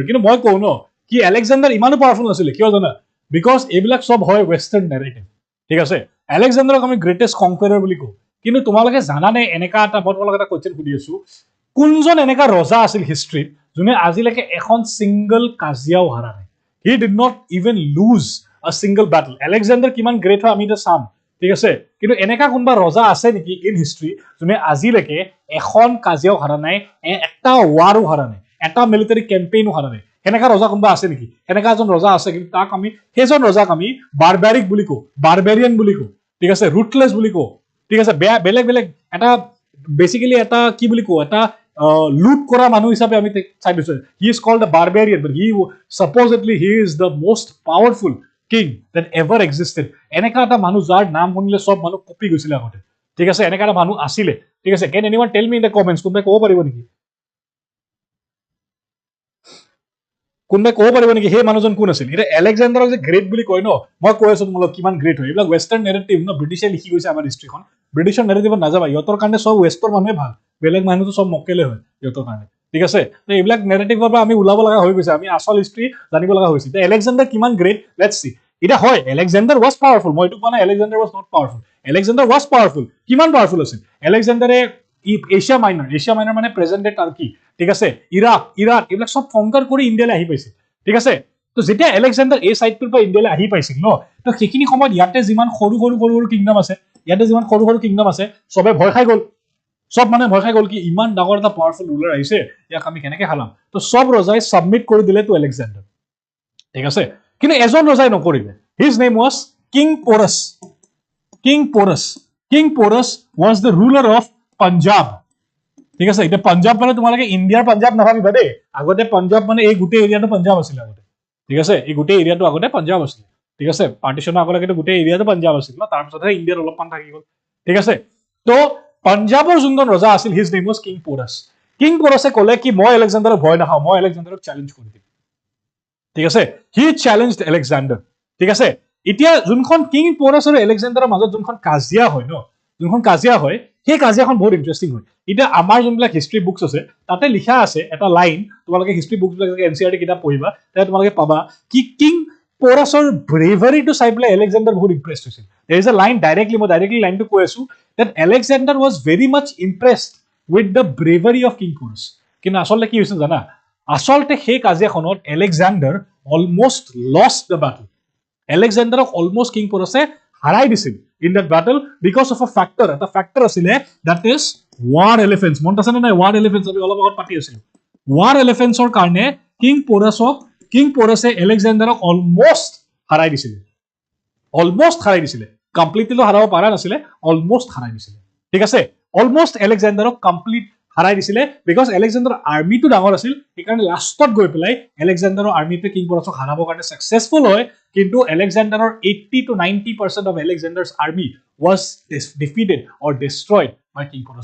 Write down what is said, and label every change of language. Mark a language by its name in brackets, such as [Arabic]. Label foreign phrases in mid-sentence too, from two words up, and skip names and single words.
[Assamese] কিন্তু মই কওঁ ন কি Alexander ইমানো পাৱাৰফুল নাছিলে, কিয় জানা? বিকজ এইবিলাক সব হয় [English] western narrative. [Assamese] ঠিক আছে, Alexanderক আমি [English] greatest conqueror [Assamese] বুলি কওঁ, কিন্তু তোমালোকে জানানে এনেকা এটা, মই তোমালোকে এটা কুৱেশ্যন সুধি আছো, কোনজন এনেকা ৰজা আছিল হিষ্ট্ৰীত যোনে আজিলৈকে এখন সিংগল কাজিয়াও হাৰা নাই? [English] He did not even lose a single battle. [Assamese] Alexander কিমান গ্ৰেট হয় আমি এটা চাম. ঠিক আছে, কিন্তু এনেকা কোনবা ৰজা আছে নেকি [English] in history [Assamese] যোনে আজিলৈকে এখন কাজিয়াও হাৰা নাই, এটা ৱাৰো হাৰা নাই, এটা মিলিটাৰী কেম্পেইনো হাৰা নাই? এনেকা ৰজা কোনবা আছে নেকি? এনেকা এজন ৰজা আছে, কিন্তু তাক আমি, সেইজন ৰজাক আমি বাৰবেৰিক বুলি কওঁ, বাৰবেৰিয়ান বুলি কওঁ. ঠিক আছে, ৰুথলেছ বুলি কওঁ. ঠিক আছে, বেলেগ বেলেগ এটা বেসিক্যালি এটা কি বুলি কওঁ, এটা লুট কৰা মানুহ হিচাপে আমি চাই দিছো. [English] he is called the barbarian, but হি supposedly he is the most powerful king that ever existed. [Assamese] এনেকা এটা মানুহ যাৰ নাম শুনিলে সব মানুহ কপি গৈছিলে আগতে. ঠিক আছে, এনেকা এটা মানুহ আছিলে. ঠিক আছে, [English] can anyone tell me in the comments? [Assamese] কোনোবাই ক'ব পাৰিব নেকি? কোনোবাই ক'ব পাৰিব নেকি সেই মানুহজন কোন আছিল? এটা Alexanderক যে গ্ৰেট বুলি কয় ন, মই কৈ আছো তোমালোক কিমান গ্ৰেট হয়। এইবিলাক [English] western narrative [Assamese] ন, ব্ৰিটিছে লিখি গৈছে আমাৰ হিষ্ট্ৰীখন। ব্ৰিটিছৰ নেৰেটিভত নাযাবা, ইহঁতৰ কাৰণে সব ৱেষ্টৰ মানুহে ভাল, বেলেগ মানুহটো সব মক্কেলে হয় ইহঁতৰ কাৰণে। ঠিক আছে, তো এইবিলাক নেৰেটিভৰ পৰা আমি ওলাব লগা হৈ গৈছে, আমি আচল হিষ্ট্ৰী জানিব লগা হৈছে। Alexander কিমান গ্ৰেট, [English] let's see. [Assamese] এটা হয় Alexander [English] was powerful, [Assamese] মই এইটো কোৱা নাই Alexander [English] was not powerful. Alexander was powerful. [Assamese] কিমান পাৱাৰফুল আছিল Alexanderে? এছিয়া মাইনৰ, এছিয়া মাইনৰ মানে [English] present day Turkey, [Assamese] ঠিক আছে, ইৰাক, ইৰাণ এইবিলাক সব কনকাৰ কৰি ইণ্ডিয়ালৈ আহি পাইছিল। ঠিক আছে, তো যেতিয়া Alexander এই সাইডটোৰ পৰা ইণ্ডিয়ালৈ আহি পাইছিল ন, তো সেইখিনি সময়ত ইয়াতে যিমান সৰু সৰু সৰু সৰু কিংডম আছে, ইয়াতে যিমান সৰু সৰু কিংডম আছে, সবে ভয় খাই গ'ল। সব মানে ভয় খাই গ'ল কি ইমান ডাঙৰ এটা পাৱাৰফুল ৰুলাৰ আহিছে, ইয়াক আমি কেনেকে হালাম? তো সব ৰজাই সাবমিট কৰি দিলে টু Alexander। ঠিক আছে, কিন্তু এজন ৰজাই নকৰিলে। [English] his name was King Porus. King Porus, King Porus was the ruler of Punjab. [Assamese] ঠিক আছে, এতিয়া পাঞ্জাব মানে তোমালোকে ইণ্ডিয়াৰ পাঞ্জাব নাভাবিবা দেই, আগতে পাঞ্জাব মানে এই গোটেই এৰিয়াটো পাঞ্জাব আছিলে আগতে। ঠিক আছে, এই গোটেই এৰিয়াটো আগতে পাঞ্জাব আছিলে। ঠিক আছে, পাৰ্টিশনৰ আগলৈকে গোটেই এৰিয়াটো পাঞ্জাব আছিল ন, তাৰপিছতহে ইণ্ডিয়াত অলপমান থাকি গ'ল। ঠিক আছে, তো পাঞ্জাবৰ যোনজন ৰজা আছিল, [English] his name was King Porus. [Assamese] কিং পোৰাছে ক'লে কি মই Alexanderক ভয় নাখাওঁ, মই Alexanderক চেলেঞ্জ কৰি দিম। ঠিক আছে, [English] he challenged [Assamese] Alexander। ঠিক আছে, এতিয়া যোনখন কিং পোৰাছ আৰু Alexanderৰ মাজত যোনখন কাজিয়া হয় ন, যোনখন কাজিয়া হয়, সেই কাজিয়াখন বহুত ইণ্টাৰেষ্টিং হয়। এতিয়া আমাৰ যোনবিলাক [English] history books [Assamese] আছে তাতে লিখা আছে এটা লাইন, তোমালোকে [English] history books [Assamese] বিলাক NCERT কিতাপ পঢ়িবা তাতে তোমালোকে পাবা কি Porusৰ bravery to চাই পেলাই Alexander বহুত impressed হৈছিল. [English] There is a line directly, মই directly line to [Assamese] কৈ আছো, [English] that Alexander was very much impressed with the bravery of King Porus. [Assamese] কিন্তু আচলতে কি হৈছিল জানা? আচলতে সেই কাজিয়াখনত Alexander [English] almost lost the battle. Alexanderক almost King Porusে [Assamese] হাৰাই দিছিল [English] in that battle because of a factor. [Assamese] এটা factor আছিলে, [English] that is war elephants. [Assamese] মনত আছে নে নাই [English] war elephants? [Assamese] আমি অলপ আগত পাতি আছিলো. [English] war elephants [Assamese] ৰ কাৰণে King Porusে Alexanderক almost হাৰাই দিছিলে. অলমোস্ট হাৰাই দিছিলে, কমপ্লিটলি হাৰাব পৰা নাছিলে, অলমোস্ট হাৰাই দিছিলে, ঠিক আছে? অলমোস্ট এলেকজেণ্ডাৰক কমপ্লিট হাৰাই দিছিলে বিকজ এলেকজেণ্ডাৰৰ আৰ্মিটো ডাঙৰ আছিল, সেইকাৰণে লাষ্টত গৈ পেলাই এলেকজেণ্ডাৰৰ আৰ্মিটোৱে কিং পৰাছক হাৰাবৰ কাৰণে ছাকচেছফুল হয়, কিন্তু এলেকজেণ্ডাৰৰ [English] 80 to 90% of Alexander's army was defeated or destroyed by King Porus.